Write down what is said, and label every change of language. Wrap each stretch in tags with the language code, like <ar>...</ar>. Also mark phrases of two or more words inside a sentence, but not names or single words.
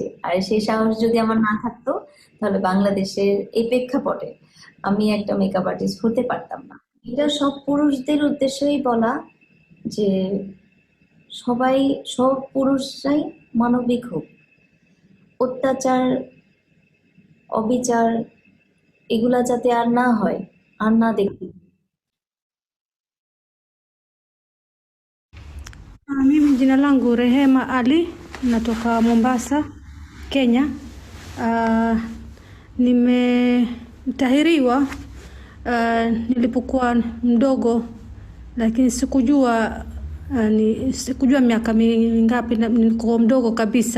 <bn>আর সেই সাহস যদি আমার না থাকতো, তাহলে বাংলাদেশের এই প্রেক্ষাপটে আমি একটা মেকআপ আর্টিস্ট হতে পারতাম না। এটা সব পুরুষদের উদ্দেশ্যেই বলা, যে সবাই, সব পুরুষরাই মানবিক হোক। অত্যাচার, অবিচার এগুলা যাতে আর না হয়, আর না দেখি।</bn> <sw>Mimi jina langu Rehema Ali, natoka Mombasa, Kenya. Nimetahiriwa nilipokuwa mdogo, lakini sikujua miaka mingapi, nilikuwa mdogo kabisa.</sw>